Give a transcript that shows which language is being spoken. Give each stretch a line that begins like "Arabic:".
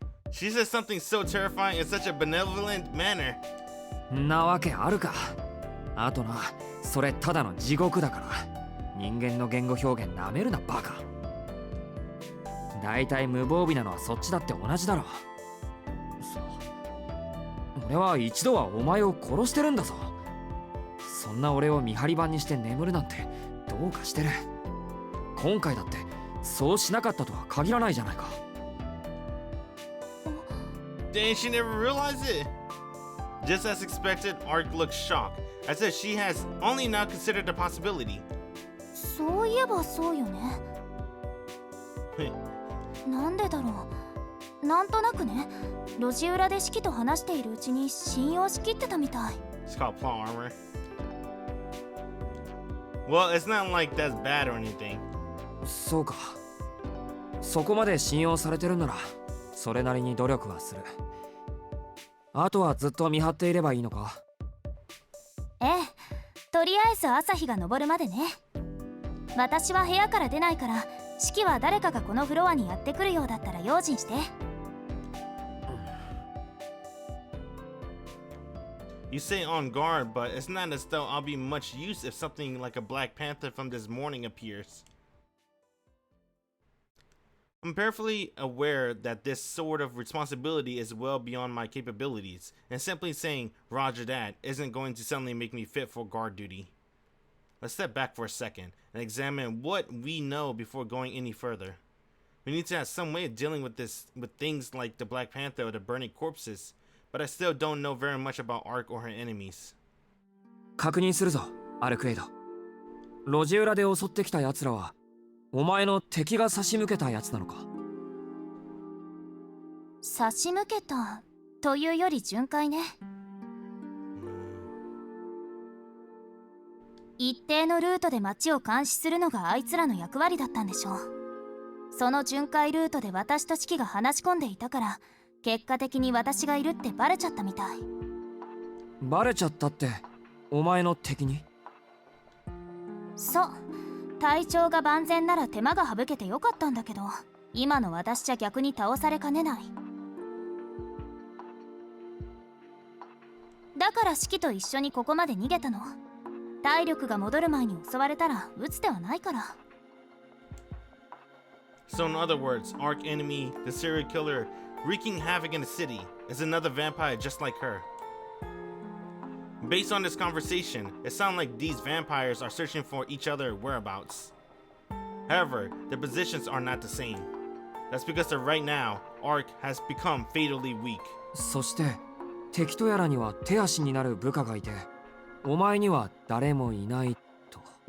English: She says something so terrifying in such a benevolent manner.
Japanese: なわけあるか。あとな、それただの地獄だから。人間の言語表現なめるなバカ。だいたい無防備なのはそっちだって同じだろ。俺は一度はお前を殺してるんだぞ。そんな俺を見張り番にして眠るなんてどうかしてる。今回だってそうしなかったとは限らないじゃないか。
English: Dang, she never realized it. Just as expected, Arc looks shocked, as if she has only now considered the possibility.
Japanese: そういえばそうよね。なんでだろう。なんとなくね、路地裏で式と話しているうちに信用しきってたみたい。
English: It's called plot armor. Well, it's not like that's bad or anything.
Japanese: そうか。そこまで信用されてるなら、それなりに努力はする。あとはずっと見張っていればいいのか？ええ、とりあえず朝日が昇るまでね。私は部屋から出ないから、式は誰かがこのフロアにやってくるようだったら用心して。
English: You say on guard, but it's not as though I'll be much use if something like a Black Panther from this morning appears. I'm perfectly aware that this sort of responsibility is well beyond my capabilities, and simply saying, Roger that, isn't going to suddenly make me fit for guard duty. Let's step back for a second and examine what we know before going any further. We need to have some way of dealing with things like the Black Panther or the burning corpses, but I still don't know very much about Arc or her enemies.
Japanese: 確認するぞ、アルクエイド。路地裏で襲ってきた奴らはお前の敵が差し向けたやつなのか？差し向けたというより巡回ね。一定のルートで街を監視するのがあいつらの役割だったんでしょう。その巡回ルートで私とシキが話し込んでいたから、結果的に私がいるってバレちゃったみたい。バレちゃったってお前の敵に？そう。体調が万全なら手間が省けてよかったんだけど、今の私じゃ逆に倒されかねない。だからシキと一緒にここまで逃げたの。体力が戻る前に襲われたら撃つ手はないから。
English: So in other words, Arc enemy, the serial killer wreaking havoc in the city, is another vampire just like her. Based on this conversation, it sounds like these vampires are searching for each other's whereabouts. However, their positions are not the same. That's because right now, Arc has become fatally weak.
Japanese: そして敵とやらには手足になる部下がいて、お前には誰もいないと。